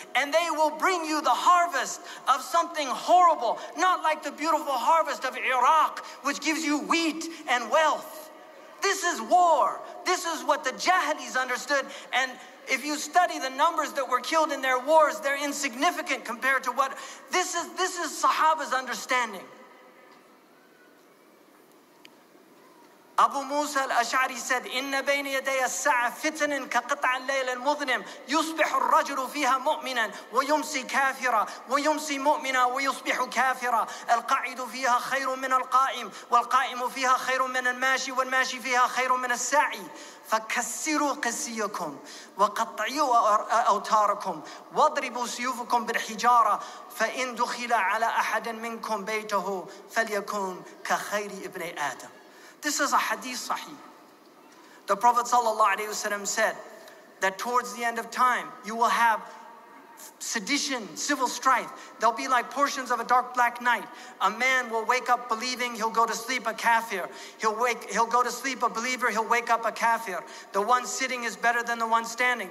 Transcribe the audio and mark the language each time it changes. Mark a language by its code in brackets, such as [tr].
[en] And they will bring you the harvest of something horrible, not like the beautiful harvest of Iraq, which gives you wheat and wealth. This is war. This is what the Jahilis understood. And if you study the numbers that were killed in their wars, they're insignificant compared to what this is Sahaba's understanding. [ar] Abu Musa al-Ash'ari said, إِنَّ بَيْنَ يَدَيَ السَّاعَةِ فِتَنٍ كَقِطْعِ اللَّيْلِ الْمُظْلِمِ يُصْبِحُ الرَّجُلُ فِيهَا مُؤْمِنًا وَيُمْسِي كَافِرًا وَيُمْسِي مُؤْمِنًا وَيُصْبِحُ كَافِرًا. الْقَاعِدُ فِيهَا خَيْرٌ مِنَ الْقَائِمِ وَالْقَائِمُ فِيهَا خَيْرٌ مِنَ الْمَاشِي وَالْمَاشِي فِيهَا خَيْرٌ مِنَ السَّاعِي. فكسروا قسيكم وقطعوا أوتاركم واضربوا سيوفكم بالحجارة فإن دخل على أحد منكم بيته فليكن كخير ابن آدم. [en] This is a hadith sahih. The Prophet ﷺ said that towards the end of time you will have sedition, civil strife. They'll be like portions of a dark black night. A man will wake up believing, he'll go to sleep a kafir. He'll go to sleep a believer, he'll wake up a kafir. The one sitting is better than the one standing.